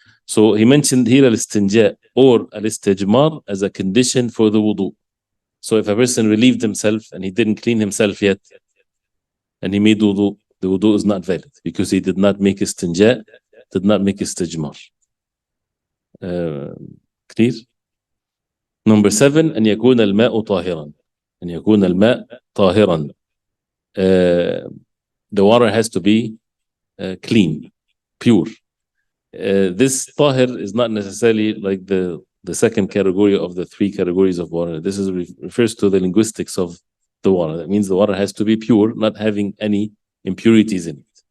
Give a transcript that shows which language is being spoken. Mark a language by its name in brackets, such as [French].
[English] So he mentioned here al-istinja' or al-istijmar as a condition for the wudu. So if a person relieved himself and he didn't clean himself yet, and he made wudu, the wudu is not valid because he did not make istinja', did not make istijmar. Clear? Number 7, [Arabic] أن يكون الماء طاهرا. أن يكون الماء طاهرا. [English] The water has to be clean, pure. This tahir is not necessarily like the second category of the 3 categories of water. This is refers to the linguistics of the water. That means the water has to be pure, not having any impurities in it.